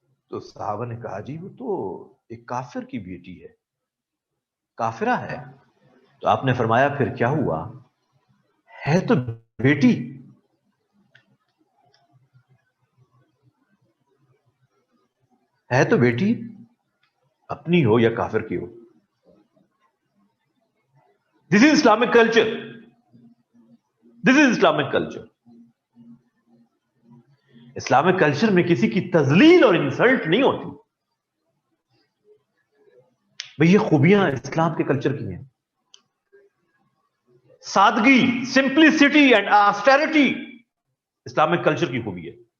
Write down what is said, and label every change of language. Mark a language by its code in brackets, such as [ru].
[ur] تو صحابہ نے کہا جی وہ تو ایک کافر کی بیٹی ہے, کافرہ ہے. تو آپ نے فرمایا پھر کیا ہوا, ہے تو بیٹی, ہے تو بیٹی, اپنی ہو یا کافر کی ہو. [en] This is Islamic culture, this is Islamic culture. [ur] اسلامک کلچر میں کسی کی تذلیل اور انسلٹ نہیں ہوتی. بھئی یہ خوبیاں اسلام کے کلچر کی ہیں. سادگی, [en] simplicity and austerity [ur] اسلامک کلچر کی خوبی ہے.